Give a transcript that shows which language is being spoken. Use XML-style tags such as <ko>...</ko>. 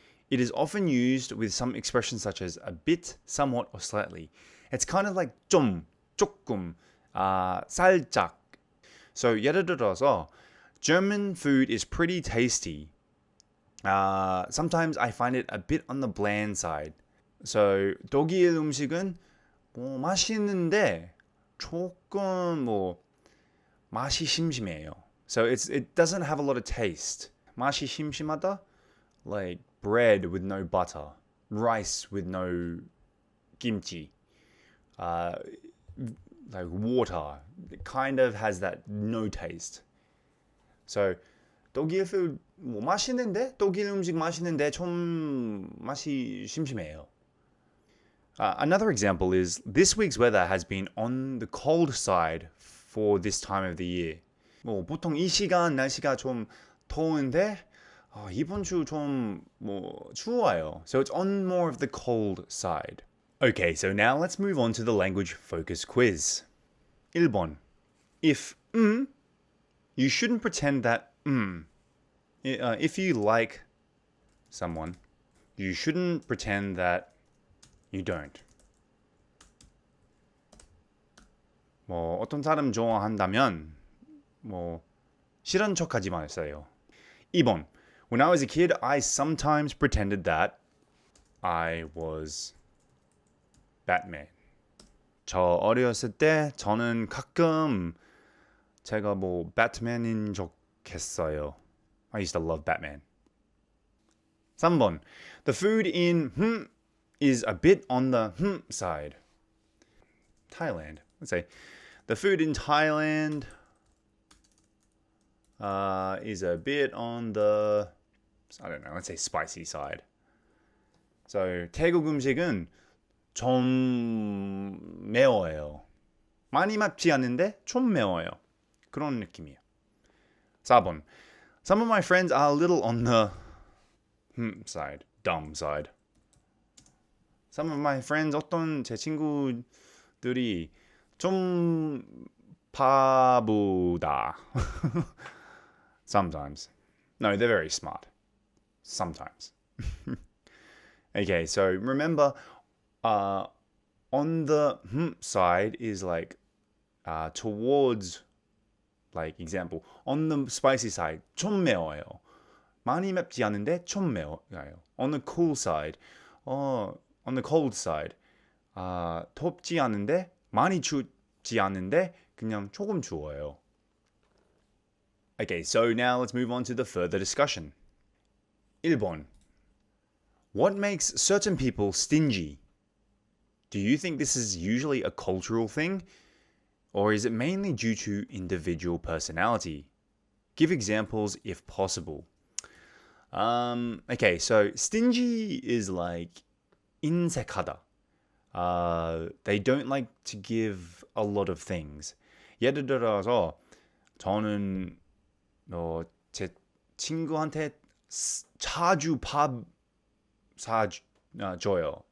<en>It is often used with some expressions such as a bit, somewhat, or slightly. It's kind of like</en> <ko>좀, 조금, 살짝.</ko> <en>So</en> <ko>예를 들어서</ko> <en>German food is pretty tasty. Sometimes I find it a bit on the bland side.</en> <ko>So 독일 음식은 맛있는데 조금 맛이 심심해요.</ko> <en>So it doesn't have a lot of taste.</en> <ko>맛이 심심하다?</ko> <en>Like bread with no butter, rice with no kimchi, like water. It kind of has that no taste. So</en> <ko>독일</ko> <en>food</en> <ko>맛있는데? 독일 음식 맛있는데 좀 맛이 심심해요.</ko> <en>Another example is this week's weather has been on the cold side for this time of the year.</en> <ko>보통 이 시간 날씨가 좀 더운데 이번 주 좀 추워요.</ko> <en>So it's on more of the cold side. Okay, so now let's move on to the language focus quiz.</en> <ko>1번.</ko> <en>If you shouldn't pretend that if you like someone, you shouldn't pretend that you don't.</en> <ko>어떤 사람 좋아한다면 싫은 척하지 마세요. 2번.</ko> <en>When I was a kid, I sometimes pretended that I was Batman.</en> <ko>저 어렸을 때 저는 가끔 제가 배트맨인 척 했어요.</ko> <en>I used to love Batman.</en> <ko>3번.</ko> <en>The food in is a bit on the side. Thailand. Let's say the food in Thailand is a bit on the, I don't know, let's say spicy side.</en> <ko>So 태국 음식은 좀 매워요. 많이 맵지 않는데 좀 매워요. 그런 느낌이에요. 4번.</ko> <en>Some of my friends are a little on the side, dumb side. Some of my friends,</en> <ko>어떤 제 친구들이 좀 바보다.</ko> <en>Sometimes. No, they're very smart. Sometimes. Okay, so remember, on the side is like towards, like example, on the spicy side,</en> <ko>좀 매워요. 많이 맵지 않은데 좀 매워요.</ko> <en>On the cool side, on the cold side,</en> <ko>덥지 않은데 많이 춥지 않은데 그냥 조금 추워요.</ko> <en>Okay, so now let's move on to the further discussion.</en> <ko>1번.</ko> <en>What makes certain people stingy? Do you think this is usually a cultural thing? Or is it mainly due to individual personality? Give examples if possible. Okay, so stingy is like</en> <ko>인색하다.</ko> <en>They don't like to give a lot of things.</en> <ko>예를 들어서 저는 제 친구한테 자주 밥 사줘요.</ko>